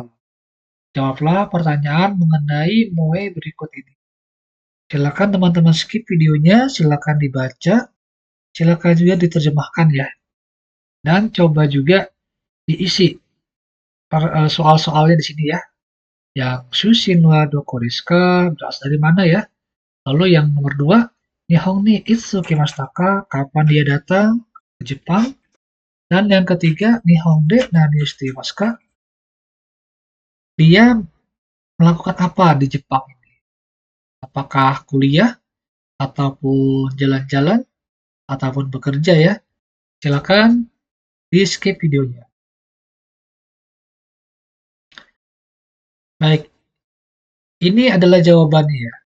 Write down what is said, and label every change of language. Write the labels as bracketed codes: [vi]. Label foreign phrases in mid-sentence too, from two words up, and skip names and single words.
[id] Jawablah pertanyaan mengenai moe berikut ini. Silakan teman-teman skip videonya, silakan dibaca, silakan juga diterjemahkan ya. Dan coba juga diisi soal-soalnya di sini ya. Yang [ja] 出身はどこですか? [id] Berasal dari mana ya? Lalu yang nomor 2, [ja] 日本にいつ来ましたか? [id] Kapan dia datang ke Jepang? Dan yang ketiga, [ja] 日本で何していますか? [id] Dia melakukan apa di Jepang ini? Apakah kuliah, ataupun jalan-jalan, ataupun bekerja ya? Silakan di skip videonya. Baik, ini adalah jawabannya ya.